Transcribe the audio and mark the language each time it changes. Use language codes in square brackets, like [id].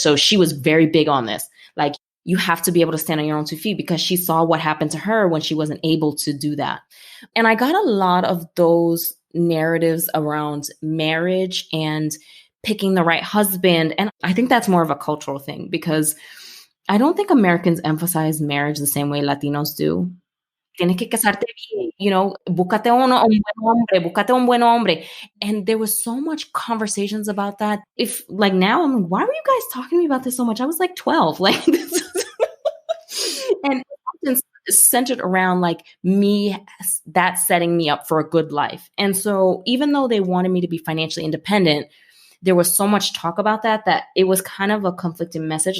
[en] So she was very big on this. Like, you have to be able to stand on your own 2 feet, because she saw what happened to her when she wasn't able to do that. And I got a lot of those narratives around marriage and picking the right husband. And I think that's more of a cultural thing, because I don't think Americans emphasize marriage the same way Latinos do. [es] Tienes que casarte bien, búscate un buen hombre. [en] And there was so much conversations about that. If like now I'm like, why were you guys talking to me about this so much? I was like 12. Like this and it's centered around like me, that setting me up for a good life. And so even though they wanted me to be financially independent, there was so much talk about that it was kind of a conflicting message.